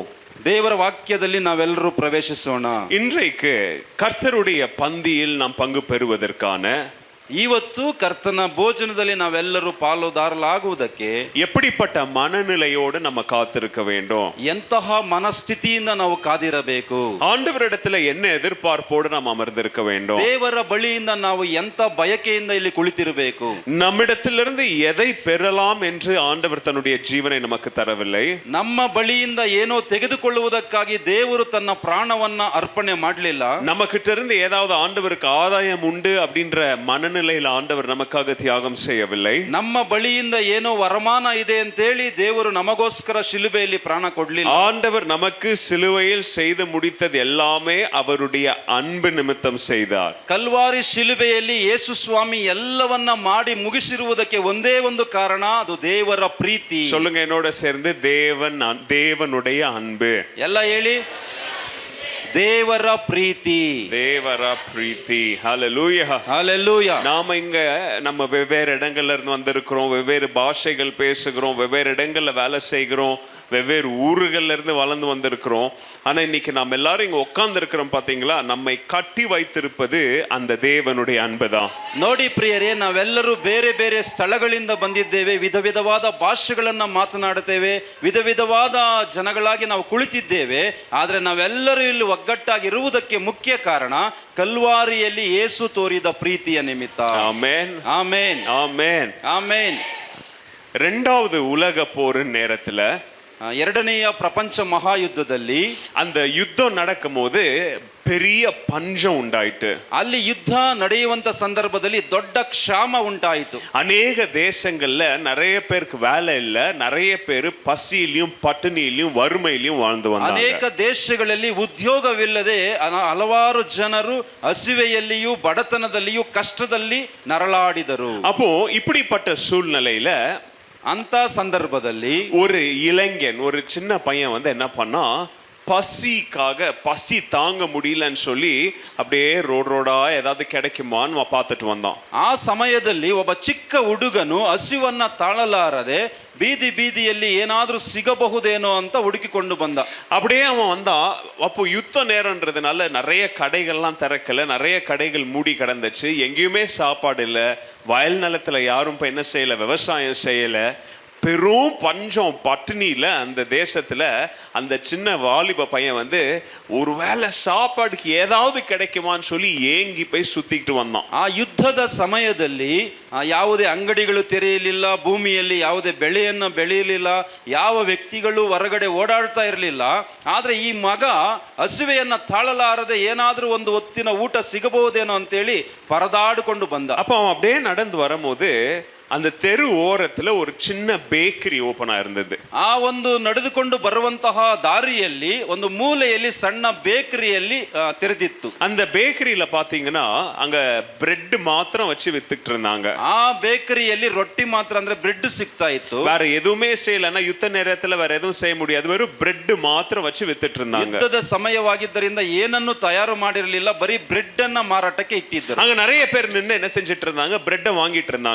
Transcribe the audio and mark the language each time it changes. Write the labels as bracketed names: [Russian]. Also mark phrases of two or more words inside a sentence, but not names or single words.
[Kannada] ದೇವರ ವಾಕ್ಯದಲ್ಲಿ ನಾವೆಲ್ಲರೂ ಪ್ರವೇಶಿಸೋಣ. [Tamil] இன்றைக்கு கர்த்தருடைய பந்தியில் நாம் பங்கு பெறுவதற்கான, [Kannada] ಇವತ್ತು ಕರ್ತನ ಭೋಜನದಲ್ಲಿ ನಾವೆಲ್ಲರೂ ಪಾಲುದಾರರಾಗುವುದಕ್ಕೆ [Tamil] எப்படிப்பட்ட மனநிலையோடு நம்ம காத்திருக்க வேண்டும், [Kannada] ಎಂತಹ ಮನಸ್ಥಿತಿಯಿಂದ ನಾವು ಕಾದಿರಬೇಕು, [Tamil] ஆண்டவரிடத்துல என்ன எதிர்பார்ப்போடு நாம் அமர்ந்திருக்க வேண்டும், [Kannada] ದೇವರ ಬಳಿಯಿಂದ ನಾವು ಎಂತ ಬಯಕೆಯಿಂದ ಇಲ್ಲಿ ಕುಳಿತಿರಬೇಕು, [Tamil] நம்மிடத்திலிருந்து எதை பெறலாம் என்று ஆண்டவர் தன்னுடைய ஜீவனை நமக்கு தரவில்லை, [Kannada] ನಮ್ಮ ಬಳಿಯಿಂದ ಏನೋ ತೆಗೆದುಕೊಳ್ಳುವುದಕ್ಕಾಗಿ ದೇವರು ತನ್ನ ಪ್ರಾಣವನ್ನ ಅರ್ಪಣೆ ಮಾಡಲಿಲ್ಲ, [Tamil] நம்ம கிட்ட இருந்து ஏதாவது ஆண்டவருக்கு ஆதாயம் உண்டு அப்படின்ற மனநிலையில் ஆண்டவர் நமக்காக தியாகம் செய்யவில்லை, [Kannada] ನಮ್ಮ ಬಳಿಯಿಂದ ಏನೋ ವರಮಾನ ಇದೆ ಅಂತೇಳಿ ದೇವರು ನಮಗೋಸ್ಕರ ಶಿಲುಬೆಯಲ್ಲಿ ಪ್ರಾಣ ಕೊಡ್ಲಿಲ್ಲ. [Tamil] ஆண்டவர் நமக்கு சிலுவையில் செய்து முடித்தது எல்லாமே அவருடைய அன்பு நிமித்தம் செய்தார். [Kannada] ಕಲ್ವಾರಿ ಶಿಲುಬೆಯಲ್ಲಿ ಯೇಸು ಸ್ವಾಮಿ ಎಲ್ಲವನ್ನ ಮಾಡಿ ಮುಗಿಸಿರುವುದಕ್ಕೆ ಒಂದೇ ಒಂದು ಕಾರಣ, ಅದು ದೇವರ ಪ್ರೀತಿ. [Tamil] சொல்லுங்க என்னோட சேர்ந்து, தேவனுடைய அன்பு. [Kannada] ಎಲ್ಲ ಹೇಳಿ, ದೇವರ ಪ್ರೀತಿ, ದೇವರ ಪ್ರೀತಿ. ஹல்லேலூயா, [Tamil] ஹல்லேலூயா. நாம இங்க நம்ம வெவ்வேறு இடங்கள்ல இருந்து வந்திருக்கிறோம், வெவ்வேறு பாஷைகள் பேசுகிறோம், வெவ்வேறு இடங்கள்ல வேலை செய்கிறோம், வெவ்வேறு ஊர்கள்ல இருந்து வளர்ந்து வந்திருக்கிறோம். ஆனா இன்னைக்கு நாம் எல்லாரும் இங்க உட்கார்ந்து இருக்கிறோம். பாத்தீங்களா, நம்மை கட்டி வைத்திருப்பது அந்த தேவனுடைய அன்புதான். [Kannada] ನೋಡಿ ಪ್ರಿಯರೇ, ನಾವೆಲ್ಲರೂ ಬೇರೆ ಬೇರೆ ಸ್ಥಳಗಳಿಂದ ಬಂದಿದ್ದೇವೆ, ವಿಧ ವಿಧವಾದ ಭಾಷೆಗಳನ್ನ ಮಾತನಾಡುತ್ತೇವೆ, ವಿಧ ವಿಧವಾದ ಜನಗಳಾಗಿ ನಾವು ಕುಳಿತಿದ್ದೇವೆ. ಆದ್ರೆ ನಾವೆಲ್ಲರೂ ಇಲ್ಲಿ ಒಗ್ಗಟ್ಟಾಗಿರುವುದಕ್ಕೆ ಮುಖ್ಯ ಕಾರಣ ಕಲ್ವಾರಿಯಲ್ಲಿ ಯೇಸು ತೋರಿದ ಪ್ರೀತಿಯ ನಿಮಿತ್ತ. [Tamil] ஆமென், [Kannada] ಆಮೇನ್, [Tamil] ஆமென், [Kannada] ಆಮೇನ್. [Tamil] இரண்டாவது உலக போரின் நேரத்துல, [Kannada] ಎರಡನೆಯ ಪ್ರಪಂಚ ಮಹಾಯುದ್ಧದಲ್ಲಿ [Tamil] அந்த யுத்தம் நடக்கும் போது பெரிய பஞ்சம் உண்டாயிட்டு. [Kannada] ಅಲ್ಲಿ ಯುದ್ಧ ನಡೆಯುವಂತ ಸಂದರ್ಭದಲ್ಲಿ ದೊಡ್ಡ ಕ್ಷಾಮ ಉಂಟಾಯಿತು. [Tamil] அநேக தேசங்கள்ல நிறைய பேருக்கு வேலை இல்ல, நிறைய பேர் பசியிலும் பட்டினியிலும் வறுமையிலும் வாழ்ந்து வந்தாங்க. [Kannada] ಅನೇಕ ದೇಶಗಳಲ್ಲಿ ಉದ್ಯೋಗವಿಲ್ಲದೆ ಹಲವಾರು ಜನರು ಹಸಿವೆಯಲ್ಲಿಯೂ ಬಡತನದಲ್ಲಿಯೂ ಕಷ್ಟದಲ್ಲಿ ನರಳಾಡಿದರು. [Tamil] அப்போ இப்படிப்பட்ட சூழ்நிலையில [Kannada] ಅಂತ ಸಂದರ್ಭದಲ್ಲಿ [Tamil] ஒரு இளைஞன், ஒரு சின்ன பையன் வந்து என்ன பண்ணா, பசி தாங்க முடியலன்னு சொல்லி அப்படியே ரோடா ஏதாவது கிடைக்குமான்னு பார்த்துட்டு வந்தான். [Kannada] ಆ ಸಮಯದಲ್ಲಿ ಒಬ್ಬ ಚಿಕ್ಕ ಹುಡುಗನು ಹಸಿವನ್ನ ತಾಳಲಾರದೆ ಬೀದಿ ಬೀದಿಯಲ್ಲಿ ಏನಾದ್ರೂ ಸಿಗಬಹುದೇನೋ ಅಂತ ಹುಡುಕಿಕೊಂಡು ಬಂದ. [Tamil] அப்படியே அவன் வந்தான். அப்போ யுத்த நேரம்ன்றதுனால நிறைய கடைகள்லாம் திறக்கல, நிறைய கடைகள் மூடி கிடந்துச்சு, எங்கேயுமே சாப்பாடு இல்லை, வயல் நிலத்துல யாரும் இப்போ என்ன செய்யல, விவசாயம் செய்யல, பெரும் பஞ்சம் பட்டினியில அந்த தேசத்துல அந்த சின்ன வாலிப பையன் வந்து ஒருவேளை சாப்பாடுக்கு ஏதாவது கிடைக்குமான்னு சொல்லி ஏங்கி போய் சுத்திக்கிட்டு வந்தான். [Kannada] ಆ ಯುದ್ಧದ ಸಮಯದಲ್ಲಿ ಯಾವುದೇ ಅಂಗಡಿಗಳು ತೆರೆಯಲಿಲ್ಲ, ಭೂಮಿಯಲ್ಲಿ ಯಾವುದೇ ಬೆಳೆಯನ್ನು ಬೆಳೆಯಲಿಲ್ಲ, ಯಾವ ವ್ಯಕ್ತಿಗಳು ಹೊರಗಡೆ ಓಡಾಡ್ತಾ ಇರಲಿಲ್ಲ. ಆದ್ರೆ ಈ ಮಗ ಹಸಿವೆಯನ್ನ ತಾಳಲಾರದೆ ಏನಾದ್ರೂ ಒಂದು ಹೊತ್ತಿನ ಊಟ ಸಿಗಬಹುದೇನೋ ಅಂತೇಳಿ ಪರದಾಡಿಕೊಂಡು ಬಂದ. [Tamil] அப்போ அவன் அப்படியே நடந்து வரும்போது அந்த தெரு ஓரத்துல ஒரு சின்ன [English] bakery open [Tamil] ஆயிருந்தது. [Kannada] ಆ ಒಂದು ನಡೆದುಕೊಂಡು ಬರುವಂತಹ ದಾರಿಯಲ್ಲಿ ಒಂದು ಮೂಲೆಯಲ್ಲಿ ಸಣ್ಣ ಬೇಕರಿಯಲ್ಲಿ ತೆರೆದಿತ್ತು. [Tamil] அந்த பேக்கரியில பாத்தீங்கன்னா அங்க பிரெட் மாத்திரம் வச்சு வித்துட்டு இருந்தாங்க. [Kannada] ಆ ಬೇಕರಿಯಲ್ಲಿ ರೊಟ್ಟಿ ಮಾತ್ರ ಅಂದ್ರೆ ಬ್ರೆಡ್ ಸಿಗ್ತಾ ಇತ್ತು. [Tamil] வேற எதுவுமே செய்யலன்னா யுத்த நேரத்துல வேற எதுவும் செய்ய முடியாது, வெறும் பிரெட் மாத்திரம் வச்சு வித்துட்டு இருந்தாங்க. [Kannada] ಯುದ್ಧದ ಸಮಯವಾಗಿದ್ದರಿಂದ ಏನನ್ನು ತಯಾರು ಮಾಡಿರಲಿಲ್ಲ, ಬರೀ ಬ್ರೆಡ್ ಅನ್ನ ಮಾರಾಟಕ್ಕೆ ಇಟ್ಟಿದ್ದರು. [Tamil] அங்க நிறைய பேர் நின்னு என்ன செஞ்சிட்டு இருந்தாங்க, பிரெட் வாங்கிட்டு இருந்தாங்க.